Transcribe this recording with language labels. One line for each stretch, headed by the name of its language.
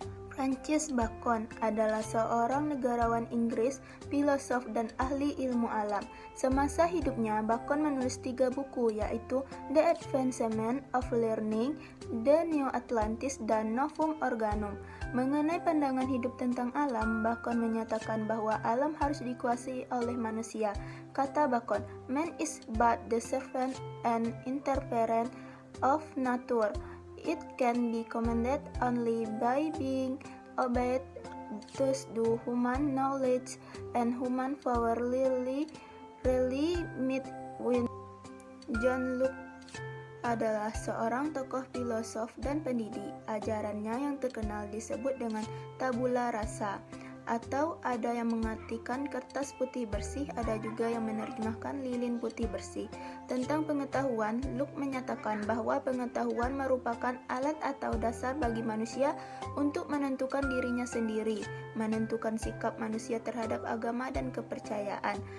Indonesian: Francis Bacon adalah seorang negarawan Inggris, filosof, dan ahli ilmu alam. Semasa hidupnya, Bacon menulis 3 buku, yaitu The Advancement of Learning, The New Atlantis, dan Novum Organum. Mengenai pandangan hidup tentang alam, Bacon menyatakan bahwa alam harus dikuasai oleh manusia.
English: Kata Bacon, "Man is but the servant and interference of nature. It can be commanded only by being obeyed. Thus do human knowledge and human power really meet with."
Indonesian: John Locke adalah seorang tokoh filosof dan pendidik. Ajarannya yang terkenal disebut dengan tabula rasa, atau ada yang mengartikan kertas putih bersih, ada juga yang menerjemahkan lilin putih bersih. Tentang pengetahuan, Locke menyatakan bahwa pengetahuan merupakan alat atau dasar bagi manusia untuk menentukan dirinya sendiri, menentukan sikap manusia terhadap agama dan kepercayaan.